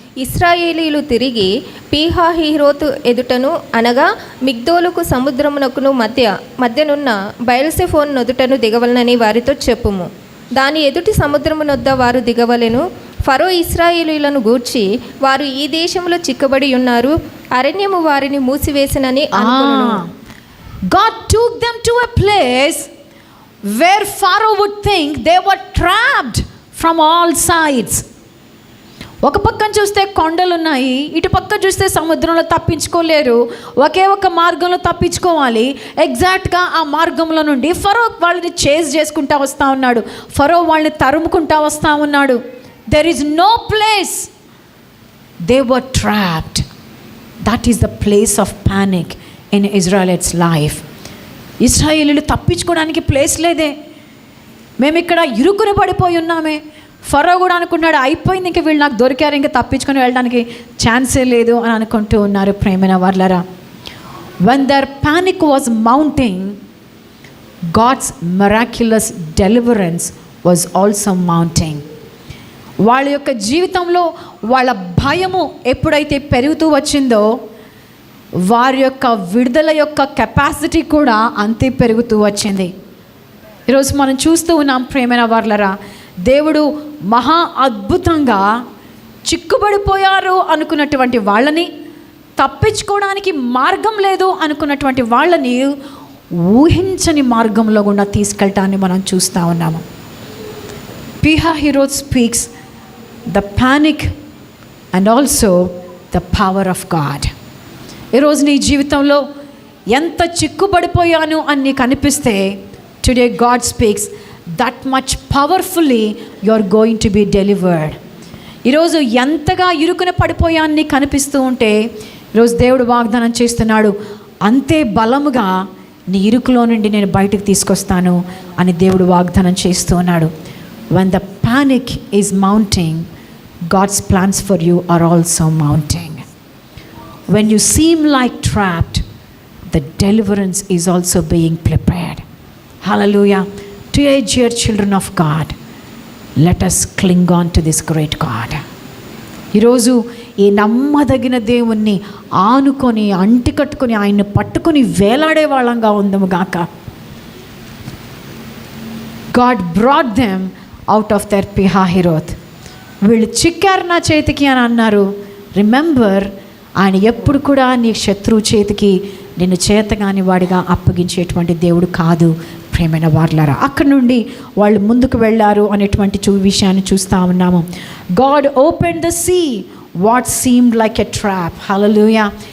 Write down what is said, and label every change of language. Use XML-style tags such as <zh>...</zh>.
<te>ఇశ్రాయేలీయులు తిరిగి పీహాహిరోతు ఎదుటను అనగా మిగ్దోలుకు సముద్రమునకును మధ్యనున్న బయల్సెఫోను నొదుటను దిగవలనని వారితో చెప్పుము. దాని ఎదుటి సముద్రమునొద్ద వారు దిగవలెను. ఫరో ఇశ్రాయేలీయులను గూర్చి, వారు ఈ దేశంలో చిక్కబడి ఉన్నారు, అరణ్యము వారిని మూసివేసినని అనుకొనెను.</te> <en>God took them to a place where Pharaoh would think they were trapped from all sides.</en> <te>ఒక పక్కన చూస్తే కొండలు ఉన్నాయి, ఇటు పక్క చూస్తే సముద్రంలో తప్పించుకోలేరు, ఒకే ఒక మార్గంలో తప్పించుకోవాలి. ఎగ్జాక్ట్గా ఆ మార్గంలో నుండి ఫరో వాళ్ళని చేజ్ చేసుకుంటా వస్తూ ఉన్నాడు, ఫరో వాళ్ళని తరుముకుంటా వస్తూ ఉన్నాడు.</te> <en>There is no place, they were trapped. That is the place of panic in Israel's life.</en> <te>ఇశ్రాయేలీలు తప్పించుకోవడానికి ప్లేస్ లేదే, మేము ఇక్కడ ఇరుకుని పడిపోయి ఉన్నామే, ఫరో కూడా అనుకున్నాడు, అయిపోయింది, ఇంక వీళ్ళు నాకు దొరికారు, ఇంకా తప్పించుకొని వెళ్ళడానికి ఛాన్సే లేదు అని అనుకుంటూ ఉన్నారు. ప్రేమైన వాళ్ళరా,</te> <en>when their panic was mounting, God's miraculous deliverance was also mounting.</en> <te>వాళ్ళ యొక్క జీవితంలో వాళ్ళ భయము ఎప్పుడైతే పెరుగుతూ వచ్చిందో, వారి యొక్క విడుదల యొక్క కెపాసిటీ కూడా అంతే పెరుగుతూ వచ్చింది. ఈరోజు మనం చూస్తూ ఉన్నాం ప్రేమైన వాళ్ళరా, దేవుడు మహా అద్భుతంగా చిక్కుబడిపోయారు అనుకున్నటువంటి వాళ్ళని, తప్పించుకోవడానికి మార్గం లేదు అనుకున్నటువంటి వాళ్ళని ఊహించని మార్గంలో గుండా తీసుకెళ్ళటాన్ని మనం చూస్తూ ఉన్నాము.</te> <en>Pihahirot speaks the panic and also the power of God.</en> <te>ఈరోజు నీ జీవితంలో ఎంత చిక్కుబడిపోయాను అని నీకు అనిపిస్తే,</te> <en>Today God speaks that much powerfully you are going to be delivered.</en> <te>ఈరోజు ఎంతగా ఇరుకున పడిపోయాను నీకు అనిపిస్తూ ఉంటే, ఈరోజు దేవుడు వాగ్దానం చేస్తున్నాడు, అంతే బలముగా నీ ఇరుకులో నుండి నేను బయటకు తీసుకొస్తాను అని దేవుడు వాగ్దానం చేస్తూ ఉన్నాడు.</te> <en>When the panic is mounting, God's plans for you are also mounting. When you seem like trapped, the deliverance is also being prepared. Hallelujah. Dear children of God, let us cling on to this great God.</en> <te>ఈరోజు ఈ నమ్మదగిన దేవుణ్ణి ఆనుకొని అంటికట్టుకొని ఆయన్ని పట్టుకొని వేలాడే వాళ్ళంగా ఉందము గాక.</te> <en>God brought them out of their Pihahirot.</en> <te>వీళ్ళు చిక్కారు నా చేతికి అని అన్నారు. రిమెంబర్, ఆయన ఎప్పుడు కూడా నీ శత్రువు చేతికి నిన్ను చేతగాని వాడిగా అప్పగించేటువంటి దేవుడు కాదు. ప్రేమైన వార్లారా, అక్కడి నుండి వాళ్ళు ముందుకు వెళ్ళారు అనేటువంటి విషయాన్ని చూస్తూ ఉన్నాము.</te> <en>God opened the sea what seemed like a trap. Hallelujah.</en>